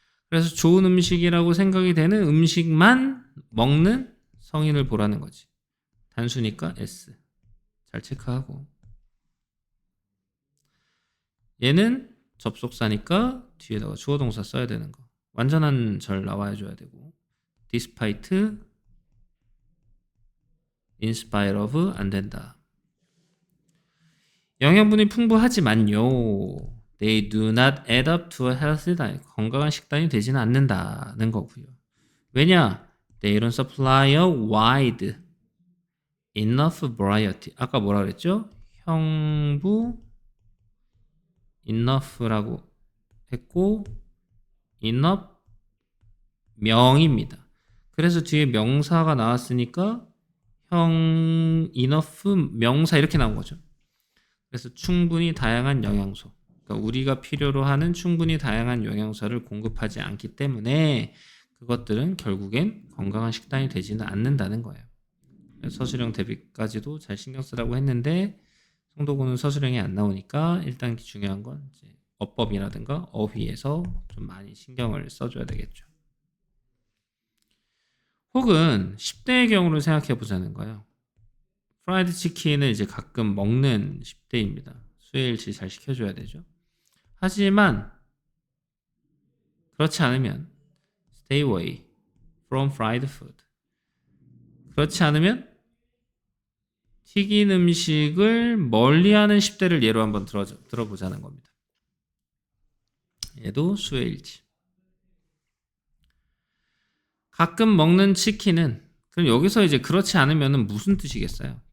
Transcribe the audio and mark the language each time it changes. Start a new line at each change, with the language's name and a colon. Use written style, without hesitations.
Korean: 그래서 좋은 음식이라고 생각이 되는 음식만 먹는 성인을 보라는 거지. 단수니까 S. 잘 체크하고. 얘는 접속사니까 뒤에다가 주어 동사 써야 되는 거. 완전한 절 나와줘야 되고. despite, in spite of 안 된다. 영양분이 풍부하지만요.
English: They do not add up to a healthy diet.
Korean: 건강한 식단이 되지는 않는다는 거고요. 왜냐?
English: They don't supply a wide enough variety.
Korean: 아까 뭐라 그랬죠? 형부 enough라고 했고 enough 명입니다. 그래서 뒤에 명사가 나왔으니까 enough 명사 이렇게 나온 거죠. 그래서 충분히 다양한 영양소, 그러니까 우리가 필요로 하는 충분히 다양한 영양소를 공급하지 않기 때문에 그것들은 결국엔 건강한 식단이 되지는 않는다는 거예요. 서술형 대비까지도 잘 신경 쓰라고 했는데 성도구는 서술형이 안 나오니까 일단 중요한 건 이제 어법이라든가 어휘에서 좀 많이 신경을 써줘야 되겠죠. 혹은 10대의 경우를 생각해 보자는 거예요. 프라이드 치킨은 이제 가끔 먹는 10대입니다. 수혜일치 잘 시켜줘야 되죠. 하지만 그렇지 않으면
English: stay away from fried food.
Korean: 그렇지 않으면 튀긴 음식을 멀리하는 10대를 예로 한번 들어보자는 겁니다. 얘도 수혜일치. 가끔 먹는 치킨은 그럼 여기서 이제 그렇지 않으면 무슨 뜻이겠어요?